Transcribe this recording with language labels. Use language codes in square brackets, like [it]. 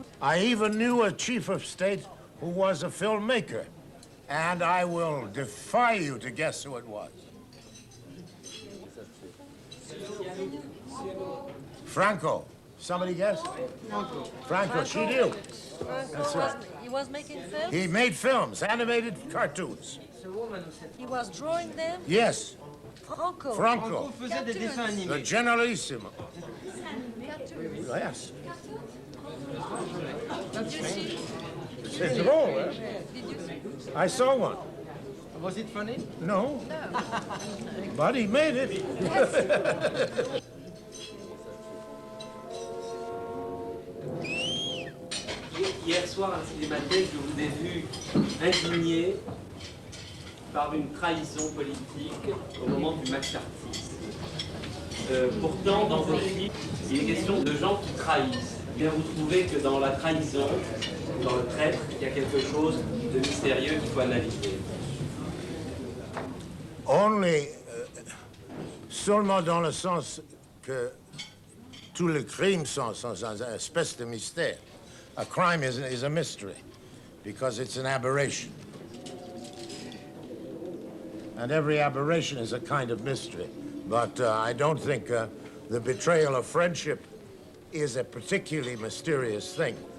[en] I even knew a chief of state who was a filmmaker, and I will defy you to guess who it was. Franco. Somebody guess? Franco, she knew. That's right. He was making films? He made films, animated cartoons. He was drawing them? Yes, Franco. Franco. [fr] faisait des dessins animés. [en] The Generalissimo. Yes. Did you see? [fr] C'est drôle, hein? [en] Did you see? I saw one. Was it funny? No. But he made it. [fr] Hier soir à la Cinémathèque, je vous ai vu indigné par une trahison politique au moment du McCarthyisme. Pourtant, dans vos films, il est question de gens qui trahissent. Eh bien, vous trouvez que dans la trahison, dans le traître, il y a quelque chose de mystérieux qu'il faut analyser. [en] Only, [fr] seulement dans le sens que tous les crimes sont une espèce de mystère. [en] A crime is a mystery because it's an aberration. And every aberration is a kind of mystery. But I don't think the betrayal of friendship is a particularly mysterious thing.